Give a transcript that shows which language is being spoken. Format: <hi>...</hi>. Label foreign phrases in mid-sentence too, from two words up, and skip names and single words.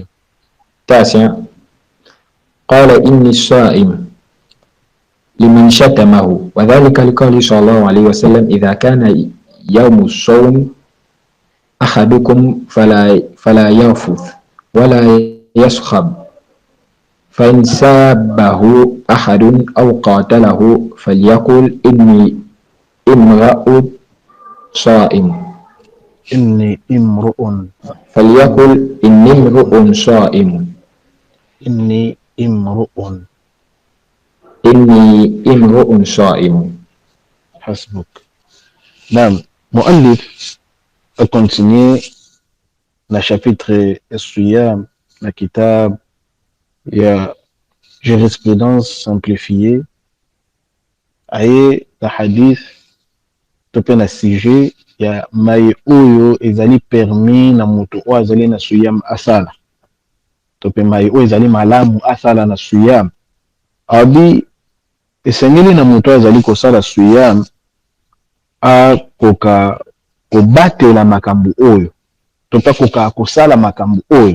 <ar>9: قال إني الصائم لمن شتمه، وذلك لقوله صلى الله عليه وسلم: إذا كان يوم الصوم أحدكم فلا يرفث ولا يصخب، فإن سابه أحد أو قاتله فليقل إني امرؤ صائم. فليقل إني امرؤ صائم. إني امرؤ صائم. حسبك. نعم. مؤلف</ar> <fr>a continué</fr> <ln>na chapitre Siyam na kitab ya</ln> <fr>jurisprudence simplifiée</fr> <ln>aye la hadith tope na sujet ya mai oyo ezali permis na mutu oyo azali na suyam asala, tope mai oyo ezali malamu asala na suyam. Abi esengeli na mutu oyo azali kosala suyam akoka kobatela makambo oyo to pa koka kosala makambo oyo.</ln>